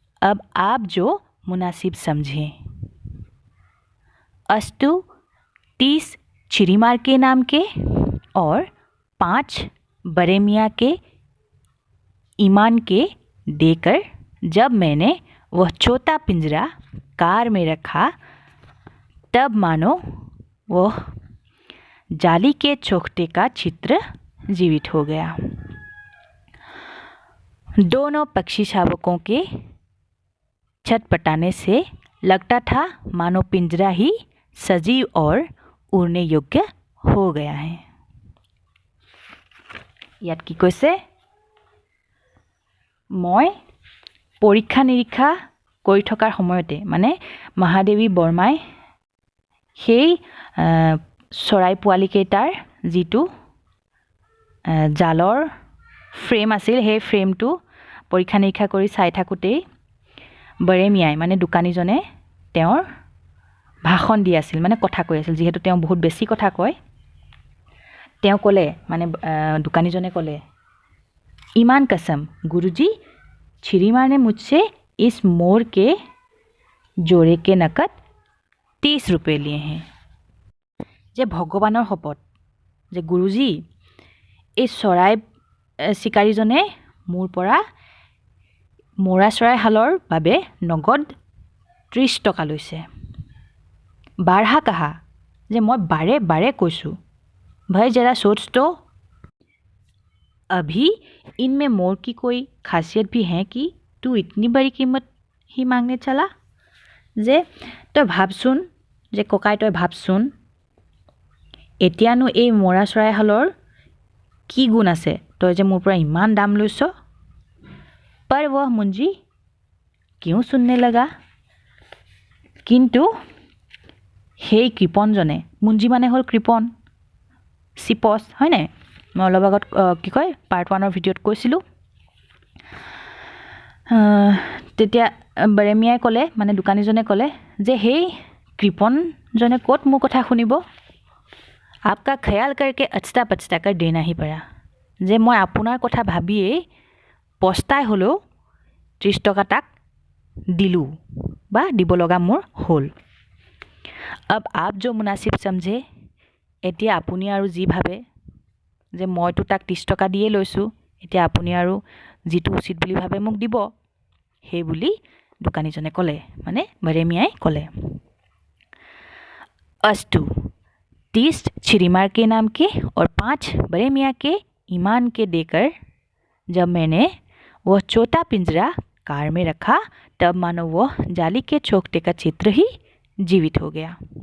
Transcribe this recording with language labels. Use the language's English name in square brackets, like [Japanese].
[Hindi] अब आप जो मुनासिब समझें। अस्तु 30 छिरीमार के नाम के और 5 बड़े मियाँ के ईमान के देकर जब मैंने वह छोटा पिंजरा कार में रखा, तब मानो वह जाली के चौखटे का चित्र जीवित हो गया। दोनों पक्षी शावकों के छटपटाने से लगता था मानो पिंजरा ही सजीव और उड़ने योग्य हो गया है। याद की कैसे मैं परीक्षा निरीक्षा [Assamese] কৰি থকাৰ সময়তে মানে महादेवी बर्माई সেই চৰাই পোৱালিকেইটাৰ যিটো জালৰ ফ্ৰেম আছিল, সেই ফ্ৰেমটো পৰীক্ষা নিৰীক্ষা কৰি চাই থাকোঁতেই বৰে মিয়াই মানে দোকানীজনে তেওঁৰ ভাষণ দি আছিল, মানে কথা কৈ আছিল। যিহেতু তেওঁ বহুত বেছি কথা কয়, তেওঁ ক'লে মানে দোকানীজনে ক'লে, [Hindi] ईमान कसम, गुरुजी छिरी मारने मुझसे इस मोर के जोड़े के नकद 30 रुपये लिए हैं। [Assamese] जे भगवाনৰ শপত যে গুৰুজী, এই চৰাই চিকাৰীজনে মোৰ পৰা মৰা চৰাই হালৰ বাবে নগদ 30 টকা লৈছে। [Hindi] বাৰহা कहा [Assamese] যে মই বাৰে বাৰে কৈছোঁ, [Hindi] भाई जरा सोच तो, अभी इनमें मोर की कोई खासियत भी है कि तू इतनी बड़ी कीमत ही मांगने चला। [Assamese] जे तই ভাবচোন, যে ককাই তই ভাবচোন, এতিয়ানো এই মৰা চৰাইহালৰ কি গুণ আছে, তই যে মোৰ পৰা ইমান দাম লৈছ। [Hindi] पर वह मुंजी क्यों सुनने लगा। [Assamese] কিন্তু সেই কৃপণজনে, মুঞ্জি মানে হ'ল কৃপণ, চিপচ হয় নাই, মই অলপ আগত কি কয় পাৰ্ট 1 ভিডিঅ'ত কৈছিলোঁ। তেতিয়া বৰেমিয়াই ক'লে, মানে দোকানীজনে ক'লে যে সেই কৃপণজনে ক'ত মোৰ কথা শুনিব। [Hindi] आपका ख्याल करके अचता पचता कर देना ही पड़ा। [Assamese] যে মই আপোনাৰ কথা ভাবিয়েই পস্তাই হ'লেও 30 টকা তাক দিলোঁ বা দিব লগা মোৰ হ'ল। [Hindi] अब आप जो मुनासिब समझे, [Assamese] এতিয়া আপুনি আৰু যি ভাবে যে মইতো তাক 30 টকা দিয়ে লৈছোঁ, এতিয়া আপুনি আৰু যিটো উচিত বুলি ভাবে মোক দিব, সেই বুলি দোকানীজনে ক'লে, মানে বড়ে মিয়াই ক'লে। [Hindi] अस्तु 30 छिरीमार के नाम के और 5 बड़े मियाँ के ईमान के देकर जब मैंने वह छोटा पिंजरा कार में रखा, तब मानो वह जाली के चौकटे का चित्र ही जीवित हो गया।